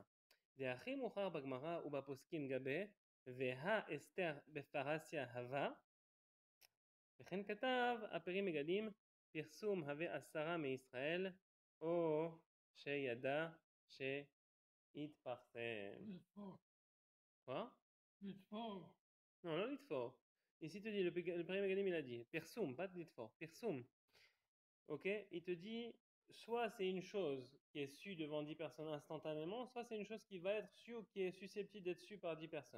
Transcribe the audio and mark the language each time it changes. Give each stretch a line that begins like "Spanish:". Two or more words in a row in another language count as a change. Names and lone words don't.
Hebrew: דהכי מאוחר בגמרא ובפוסקים גבי, והא אסתר בפרסיה הווה, וכן כתב הפרי מגדים פרסום הווה 10 מישראל, או שידע שיתפרסם.
French: Quoi? Non, non, litfor. Ici, il te dit, le Peri Megadim, il a dit, Persum, pas de litfor, Persum. Ok? Il te dit, soit c'est une chose qui est sue devant 10 personnes instantanément, soit c'est une chose qui va être sue ou qui est susceptible d'être sue par 10 personnes.